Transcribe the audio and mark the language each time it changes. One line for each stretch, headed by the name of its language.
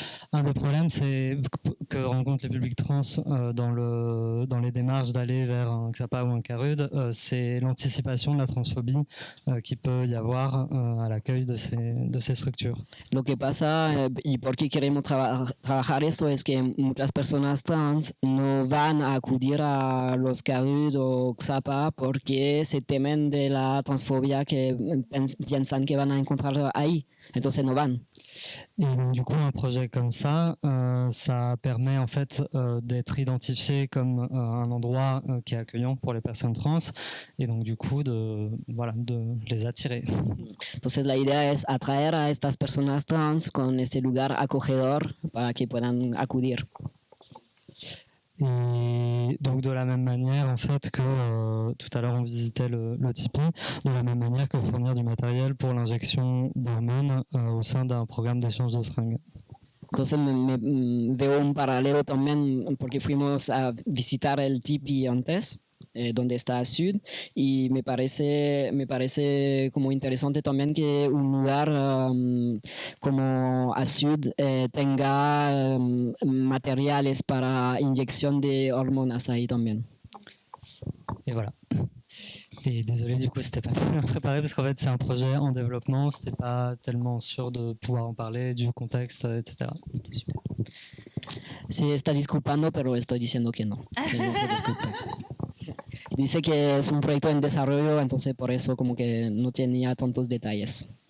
French: Un des problèmes que rencontrent les publics trans dans les démarches d'aller vers un XAPA ou un CARUD, c'est l'anticipation de la transphobie qu'il peut y avoir à l'accueil de ces structures.
Spanish: Lo que pasa y por qué queremos trabajar esto es que muchas personas trans no van a acudir a los CARUD o XAPA porque se temen de la transfobia que piensan que van a encontrar ahí, entonces no van.
French: Et donc, du coup, un projet comme ça permet en fait d'être identifié comme un endroit qui est accueillant pour les personnes trans et donc du coup de les attirer.
Spanish: Entonces la idea es atraer a estas personas trans con ese lugar acogedor para que puedan acudir.
French: Et donc de la même manière en fait que tout à l'heure on visitait le Tipeee, de la même manière que fournir du matériel pour l'injection d'hormones au sein d'un programme d'échange de seringues.
Spanish: Entonces me veo un paralelo también porque fuimos a visitar el Tipeee antes, donde está Sud, y me parece como interesante también que un lugar como a Sud tenga materiales para inyección de hormonas ahí también.
French: Et voilà. Et désolé, du coup, c'était pas très bien préparé parce qu'en fait, c'est un projet en développement, c'était pas tellement sûr de pouvoir en parler, du contexte, etc. C'était super.
Spanish: Sí, está disculpando, pero estoy diciendo que no se disculpe. Dice que es un proyecto en desarrollo, entonces por eso como que no tenía tantos detalles.